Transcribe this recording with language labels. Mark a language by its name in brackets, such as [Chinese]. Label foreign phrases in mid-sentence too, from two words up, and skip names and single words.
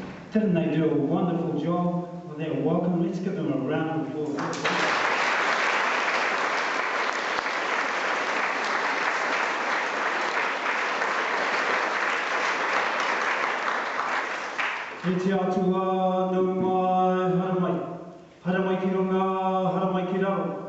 [English] Didn't they do a wonderful job? Well, they're welcome. Let's give them a round of applause. [Māori] E te atua, nau mai, hara mai. Hara mai ki runga, hara mai ki rau.